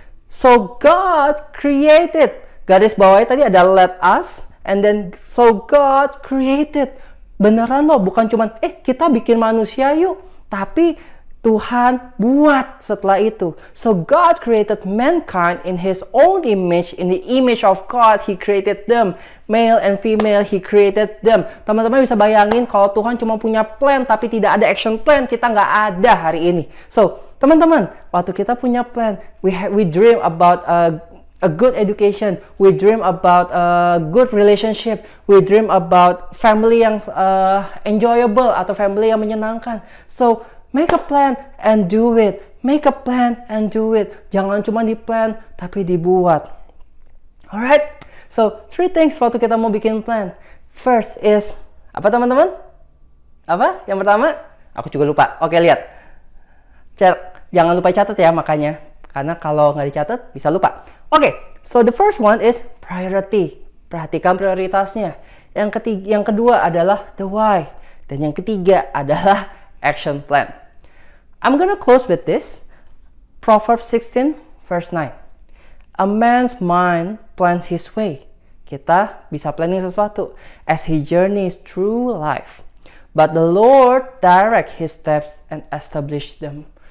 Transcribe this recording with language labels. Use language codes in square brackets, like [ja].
[en] So God created. [id] Garis bawahi tadi ada [en] let us, and then so God created. [id] Beneran loh, bukan cuman kita bikin manusia yuk, tapi Tuhan buat setelah itu. [en] So God created mankind in His own image. In the image of God, He created them. Male and female, He created them. [id] Teman-teman bisa bayangin kalau Tuhan cuma punya plan tapi tidak ada action plan, kita nggak ada hari ini. [en] So, [id] teman-teman, waktu kita punya plan, [en] we dream about a good education, we dream about a good relationship, we dream about family [id] yang enjoyable atau family yang menyenangkan. [en] So, make a plan and do it. Make a plan and do it. [id] Jangan cuma di plan, tapi dibuat. [en] Alright? [id] So, 3 things waktu kita mau bikin plan. First is, apa teman-teman? Apa? Yang pertama? Aku juga lupa. Oke, lihat. Jangan lupa catat ya makanya. Karena kalau nggak dicatat, bisa lupa. [en] Oke, so the first one is priority. [id] Perhatikan prioritasnya. Yang kedua adalah the why. Dan yang ketiga adalah action plan. [en] I'm gonna close with this. Proverbs 16 verse 9. A man's mind plans his way. [id] Kita bisa planning sesuatu [en] as he journeys through life. But the Lord direct his steps and establish them.